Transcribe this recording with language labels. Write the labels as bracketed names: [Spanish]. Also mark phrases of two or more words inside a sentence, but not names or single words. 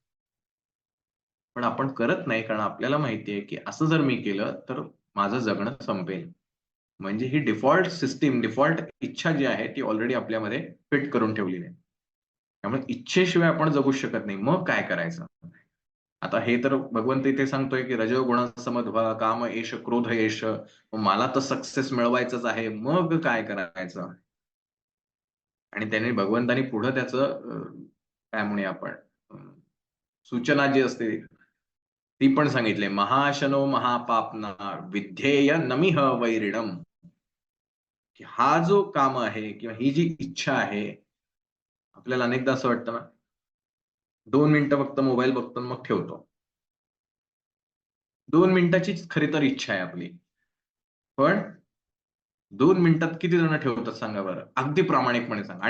[Marathi] पण आपण करत नाही कारण आपल्याला माहिती आहे, की असं जर मी केलं, तर माझं जगणं संपेल. म्हणजे ही [English] default system, [Marathi] डिफॉल्ट इच्छा जी आहे, ती ऑलरेडी आपल्यामध्ये फिट करून ठेवलेली आहे. त्यामुळे इच्छेशिवाय आपण जगूच शकत नाही. मग काय करायचं? आता हे तर भगवंत इथे सांगतोय, की [Sanskrit] रजोगुण समद्भव काम एष क्रोध एष. [Marathi] मला तर सक्सेस मिळवायचंच आहे. मग काय करायचं? आणि त्याने भगवंतानी पुढं त्याचं काय म्हणूया आपण सूचना जी असते ती पण सांगितली. [Sanskrit] महाशनो महापापना विध्येय नमिह वैरिणम. [Marathi] की हा जो काम आहे किंवा ही जी इच्छा आहे, आपल्याला अनेकदा असं वाटतं ना, 2 मिनिटं फक्त मोबाईल बघतो आणि मग ठेवतो. 2 मिनिटाचीच खरी तर इच्छा आहे आपली. पण 2 मिनिटात किती जण ठेवतात सांगा बरं? अगदी प्रामाणिकपणे सांगा.